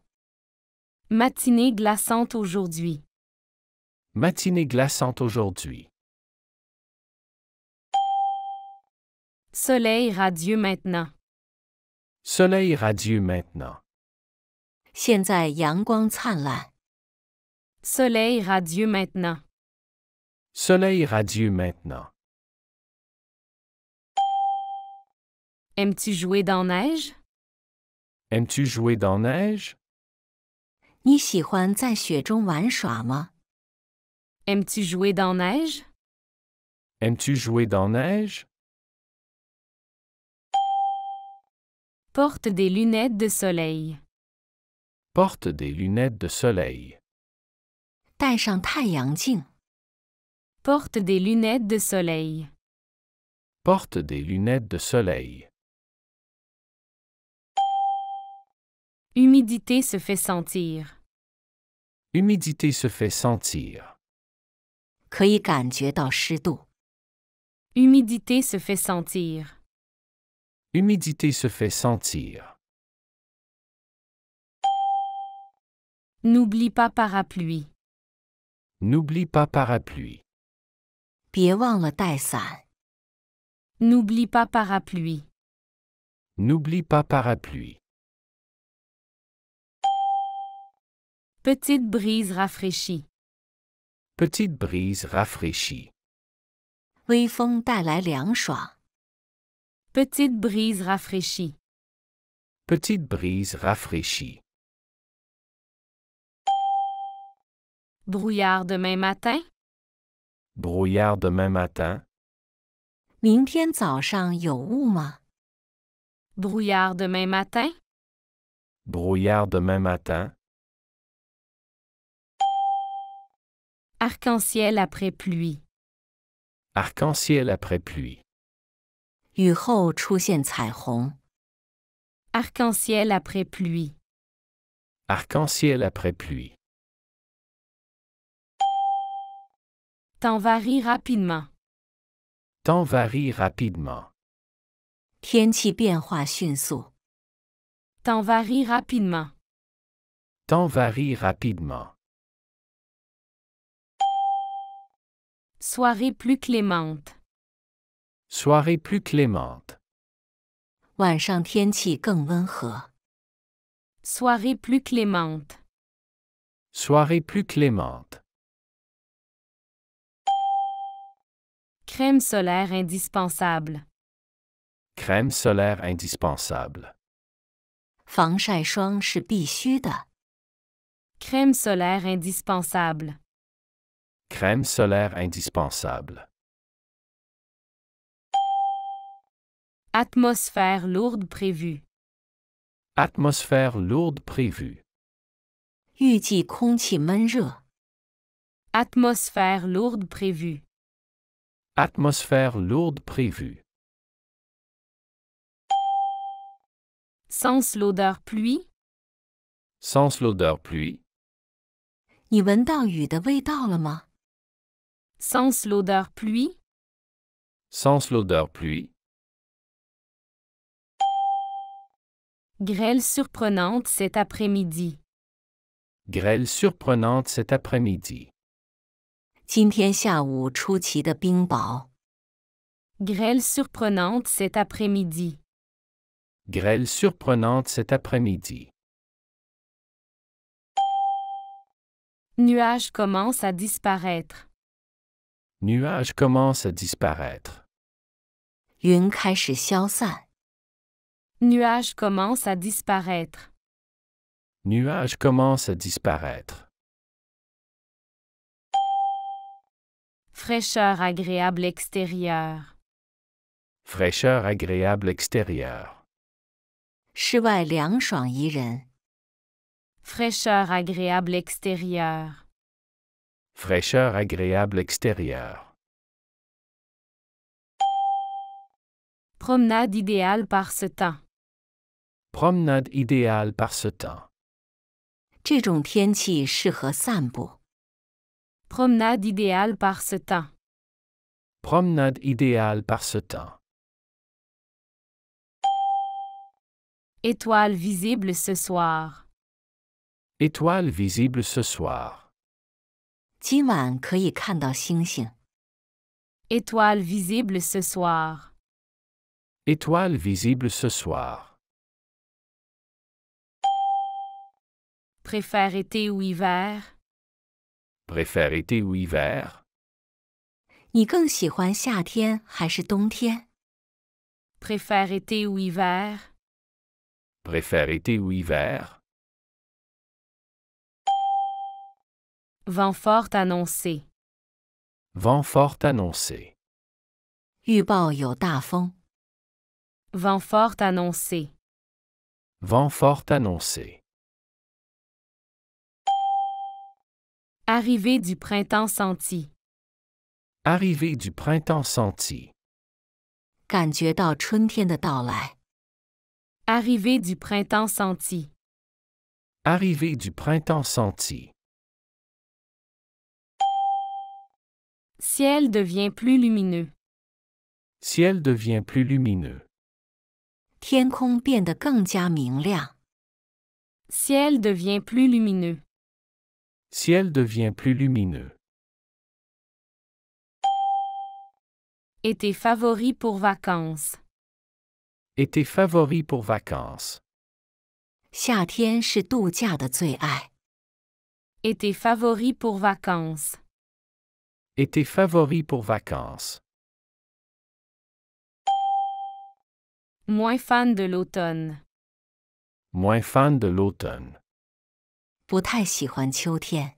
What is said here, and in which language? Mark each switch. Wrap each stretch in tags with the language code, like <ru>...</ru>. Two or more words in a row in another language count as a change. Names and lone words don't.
<fr>Matinée glaçante aujourd'hui. Matinée glaçante aujourd'hui. Soleil radieux maintenant. Soleil radieux maintenant.</fr> <zh>现在阳光灿烂。</zh> <fr>Soleil radieux maintenant. Soleil radieux maintenant. Aimes-tu jouer dans neige? Aimes-tu jouer dans neige?</fr> <zh>你喜欢在雪中玩耍吗？</zh> <fr>Aimes-tu jouer dans neige? Aimes-tu jouer dans neige? Porte des lunettes de soleil. Porte des lunettes de soleil.</fr> <zh>戴上太阳镜。</zh> <fr>Porte des lunettes de soleil. Porte des lunettes de soleil. Humidité se fait sentir. Humidité se fait sentir.</fr> <zh>可以感觉到湿度。</zh> <fr>Humidité se fait sentir. Humidité se fait sentir. N'oublie pas parapluie. N'oublie pas parapluie.</fr> <zh>别忘了带伞。</zh> <fr>N'oublie pas parapluie. N'oublie pas parapluie. Petite brise rafraîchie. Petite brise rafraîchie.</fr> <zh>微风带来凉爽。</zh> <fr>Petite brise rafraîchie. Petite brise rafraîchie. Brouillard demain matin. Brouillard demain matin.</fr> <zh>明天早上有雾吗？</zh> <fr>Brouillard demain matin. Brouillard demain matin. Arc-en-ciel après pluie. Arc-en-ciel après pluie.</fr> <zh>雨后出现彩虹。</zh> <fr>Arc-en-ciel après pluie. Arc-en-ciel après pluie. Temps varie rapidement. Temps varie rapidement.</fr> <zh>天气变化迅速。</zh> <fr>Temps varie rapidement. Temps varie rapidement. Soirée plus clémente. Soirée plus clémente.</fr> <zh>晚上天气更温和。</zh> <fr>Soirée plus clémente. Soirée plus clémente. Crème solaire indispensable. Crème solaire indispensable.</fr> <zh>防晒霜是必须的。</zh> <fr>Crème solaire indispensable. Crème solaire indispensable. Atmosphère lourde prévue. Atmosphère lourde prévue.</fr> <zh>预计空气闷热。</zh> <fr>Atmosphère lourde prévue. Atmosphère lourde prévue. Sens l'odeur pluie. Sens l'odeur pluie.</fr> <zh>你闻到雨的味道了吗？</zh> <fr>Sens l'odeur pluie. Sens l'odeur pluie. Grêle surprenante cet après-midi. Grêle surprenante cet après-midi.</fr> <zh>今天下午出奇的冰雹。</zh> <fr>Grêle surprenante cet après-midi. Grêle surprenante cet après-midi. Nuages commencent à disparaître. Nuages commencent à disparaître.</fr> <zh>云开始消散。</zh> <fr>Nuages commencent à disparaître. Nuages commencent à disparaître. Fraîcheur agréable extérieure. Fraîcheur agréable extérieure.</fr> <zh>室外凉爽宜人。</zh> <fr>Fraîcheur agréable extérieure. Fraîcheur agréable extérieure. Promenade idéale par ce temps. Promenade idéale par ce temps.</fr> <zh>这种天气适合散步。</zh> <fr>Promenade idéale par ce temps. Promenade idéale par ce temps. Étoile visible ce soir. Étoile visible ce soir.</fr> <zh>今晚可以看到星星。</zh> <fr>Étoile visible ce soir. Étoile visible ce soir. Préfère été ou hiver. Préfère été ou hiver.</fr> <zh>你更喜欢夏天还是冬天？</zh> <fr>Préfère été ou hiver. Préfère été ou hiver. Vent fort annoncé. Vent fort annoncé.</fr> <zh>预报有大风。</zh> <fr>Vent fort annoncé. Vent fort annoncé. Arrivée du printemps senti. Arrivée du printemps senti.</fr> <zh>感觉到春天的到来。</zh> <fr>Arrivée du printemps senti. Arrivée du printemps senti. Ciel devient plus lumineux. Ciel devient plus lumineux.</fr> <zh>天空变得更加明亮。</zh> <fr>Ciel devient plus lumineux. Ciel devient plus lumineux. Été favori pour vacances. Été favori pour vacances.</fr> <zh>夏天是度假的最爱。</zh> <fr>Été favori pour vacances. Été favori pour vacances. Moins fan de l'automne. Moins fan de l'automne.</fr> <zh>不太喜欢秋天。</zh>